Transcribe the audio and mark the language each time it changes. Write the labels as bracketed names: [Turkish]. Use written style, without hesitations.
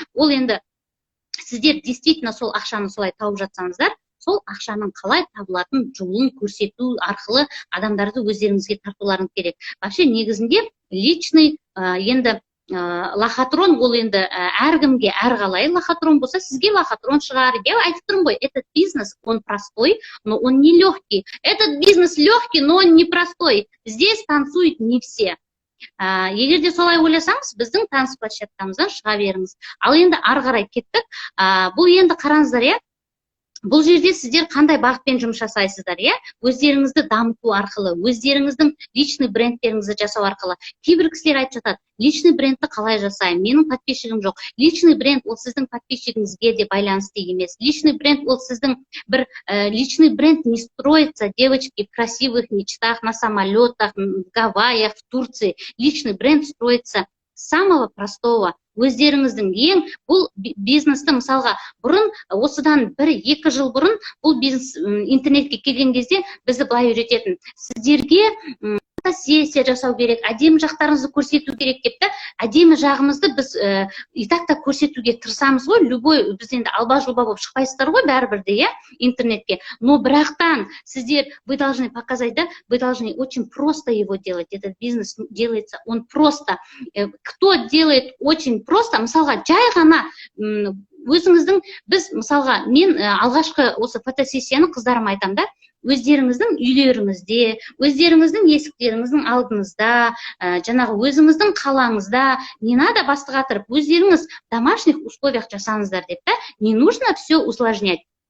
[Kazakh] Ол енді сіздер действительно сол ақшаны солай тауып жатсаңыздар, сол ақшаның қалай табылатын жолын көрсету арқылы адамдарды өздеріңізге тартуларыңыз керек. Вообще негізінде личный енді лохотрон, ол енді әркімге әрқалай лохотрон болса, сізге лохотрон шығар. Я айтып тұрмын ғой, [Russian] этот бизнес, он простой, но он не легкий. Этот бизнес легкий, но он не простой. Здесь танцуют не все. [Kazakh] Егер де солай ойласаңыз, біздің таныс площадкамыздан шыға беріңіз. Ал енді ары қарай кеттік. Бұл енді қараңыздар, бұл жерде сіздер қандай бағытпен жұмыс жасайсыздар, өздеріңізді дамыту арқылы, өздеріңіздің личный брендтеріңізді жасау арқылы. Кейбір кісілер айтып жатады, личный брендті қалай жасаймын? Менің подписчигім жоқ. Личный бренд ол сіздің подписчигіңізге де байланысты емес. [Russian] Личный бренд [Kazakh] ол сіздің бір [Russian] личный бренд не строится, девочки, в красивых мечтах, на самолетах, в Гавайях, в Турции. Личный бренд строится с самого простого. [Kazakh] Өздеріңіздің ең бұл бизнесті мысалға бұрын, осыдан 1-2 жыл бұрын бұл бизнес интернетке келген кезде бізді былай үйрететін. Сіздерге фотосессия жасау керек, әдемі жақтарыңызды көрсету керек деп та, әдемі жағымызды біз и так-та көрсетуге тырысамыз ғой. Любой, біз енді алба-жұлба болып шықпайсыздар ғой бәрібірде, интернетке. [Russian] Но [Kazakh] бірақтан сіздер, [Russian] вы должны показать, да, вы должны очень просто его делать. Этот бизнес делается, он просто. Кто делает очень просто, [Kazakh] мысалға, жай ғана біз мысалға мен алғашқы осы фотосессияны қыздарыма айтамын да, өздеріңіздің үйлеріңізде, өздеріңіздің есіктеріңіздің алдыңызда, жаңағы өзіңіздің қалаңызда, [Russian] не надо [Kazakh] бастыға тұрып, өздеріңіз [Russian] домашних условиях [Kazakh] жасаңыздар деп та, [Russian] не нужно все усложнять.